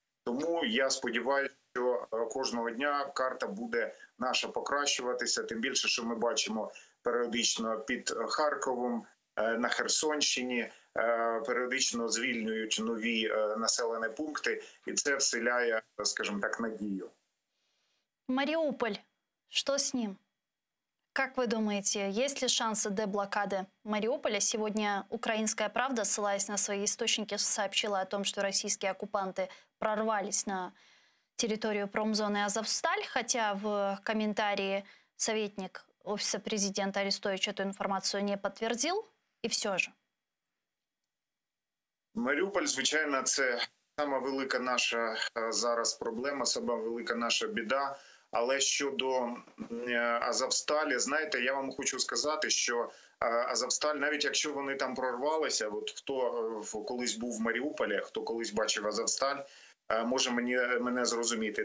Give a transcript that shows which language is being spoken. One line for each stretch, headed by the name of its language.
Ukrainian: Тому я сподіваюся, що кожного дня карта буде наша покращуватися, тим більше, що ми бачимо періодично під Харковом, на Херсонщині, періодично звільнюють нові населені пункти, і це вселяє, скажімо так, надію.
Russian: Мариуполь, что с ним? Как вы думаете, есть ли шансы деблокады Мариуполя? Сегодня «Украинская правда», ссылаясь на свои источники, сообщила о том, что российские оккупанты прорвались на территорию промзоны Азовсталь, хотя в комментарии советник Офиса президента Арестович эту информацию не подтвердил, и все же.
Ukrainian: Маріуполь, звичайно, це сама велика наша зараз проблема, сама велика наша біда. Але щодо Азовсталі, знаєте, я вам хочу сказати, що Азовсталь, навіть якщо вони там прорвалися, от хто колись був в Маріуполі, хто колись бачив Азовсталь, може мене зрозуміти.